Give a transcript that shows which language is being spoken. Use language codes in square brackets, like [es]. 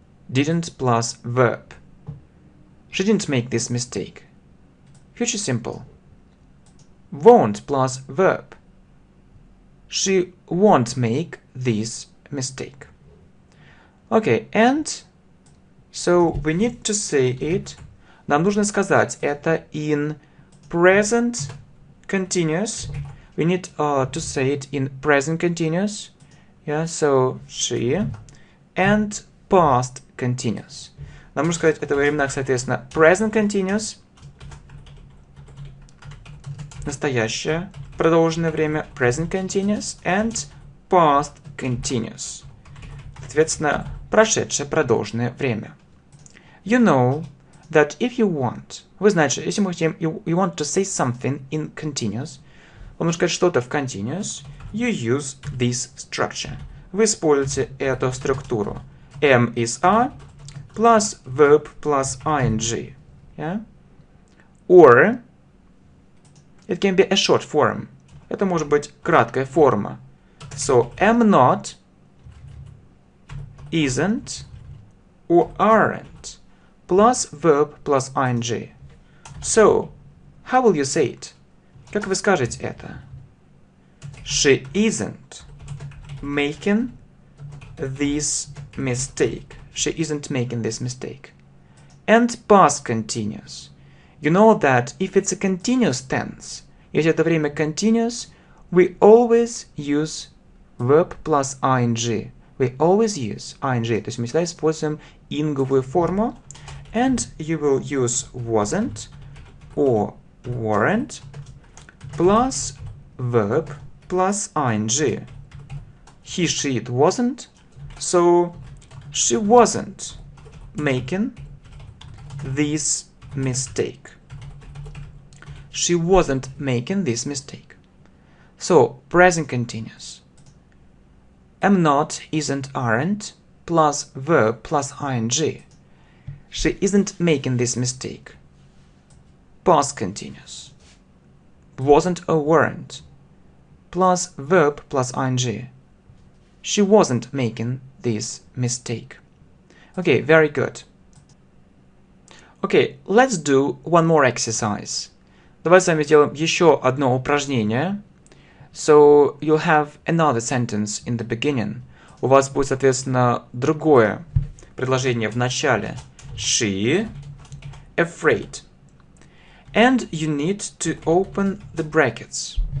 [en] Didn't plus verb. She didn't make this mistake. Future simple. Won't plus verb. She won't make this mistake. Okay, and so we need to say it. [ru] Нам нужно сказать это [en] in present continuous. We need to say it in present continuous. Yeah, so she and past continuous. [ru] Нам нужно сказать это во временах, соответственно, present continuous, настоящее продолженное время, present continuous, [en] and past continuous. [ru] Соответственно, прошедшее продолженное время. [en] You know that if you want, [ru] вы знаете, если мы хотим, [en] you want to say something in continuous, [ru] вам нужно сказать что-то в continuous, [en] you use this structure. [ru] Вы используете эту структуру. [en] M is are, plus verb plus ing. Yeah? Or it can be a short form. [ru] Это может быть краткая форма. [en] So am not, isn't, or aren't plus verb plus ing. So, how will you say it? [ru] Как вы скажете это? [en] She isn't making this mistake. She isn't making this mistake. And past continuous. You know that if it's a continuous tense, [ru] если это время continuous, [en] we always use verb plus ing. We always use ing. [ru] То есть мы всегда используем инговую форму. [en] And you will use wasn't or weren't plus verb plus ing. He, she, it wasn't. So she wasn't making this mistake. She wasn't making this mistake. So, present continuous. Am not, isn't, aren't, plus verb plus ing. She isn't making this mistake. Past continuous. Wasn't or weren't, plus verb plus ing. She wasn't making this mistake. Okay, very good. Okay, let's do one more exercise. [ru] Давайте с вами сделаем еще одно упражнение. [en] So, you'll have another sentence in the beginning. [ru] У вас будет, соответственно, другое предложение в начале. [en] She afraid. And you need to open the brackets.